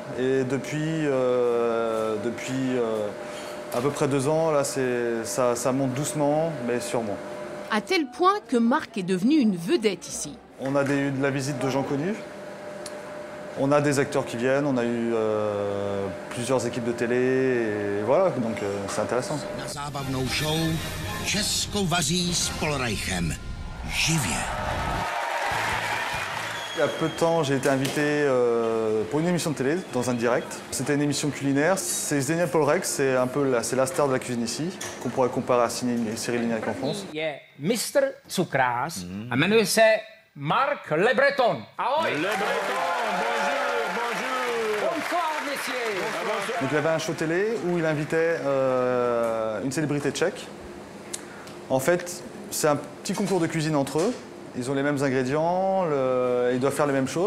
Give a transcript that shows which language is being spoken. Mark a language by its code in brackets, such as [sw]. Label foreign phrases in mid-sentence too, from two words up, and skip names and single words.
[fr] Et depuis à peu près 2 ans, là, ça monte doucement, mais sûrement. À tel point que Marc est devenu une vedette ici. On a eu de la visite de gens connus. On a des acteurs qui viennent, on a eu plusieurs équipes de télé, et voilà, donc c'est intéressant. [cs] Na zábavnou show Česko vaří s Polreichem. Živě. [fr] Il y a peu de temps, j'ai été invité pour une émission de télé, dans un direct. C'était une émission culinaire. C'est Zdeněk Polreich, c'est la star de la cuisine ici, qu'on pourrait comparer à Cyril Lignac en France. [cs] Je mistr cukrář a jmenuje se Marc Le Breton. Ahoj! [fr] Le Breton, bonjour! Bonsoir, messieurs! Donc il avait un show télé où il invitait une célébrité tchèque. En fait, c'est un petit concours de cuisine entre eux. Ils ont les mêmes ingrédients, ils doivent faire les mêmes choses.